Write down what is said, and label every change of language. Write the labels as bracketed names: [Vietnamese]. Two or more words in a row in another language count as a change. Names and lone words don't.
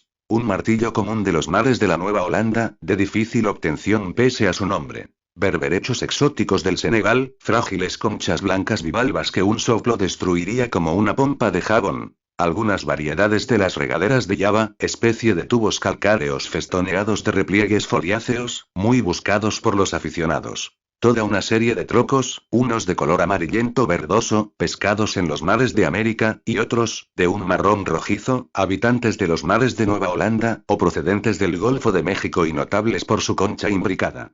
[Spanish] Un martillo común de los mares de la Nueva Holanda, de difícil obtención pese a su nombre. Berberechos exóticos del Senegal, frágiles conchas blancas bivalvas que un soplo destruiría como una pompa de jabón. Algunas variedades de las regaderas de Java, especie de tubos calcáreos festoneados de repliegues foliáceos, muy buscados por los aficionados. Toda una serie de trocos, unos de color amarillento verdoso, pescados en los mares de América, y otros, de un marrón rojizo, habitantes de los mares de Nueva Holanda, o procedentes del Golfo de México y notables por su concha imbricada.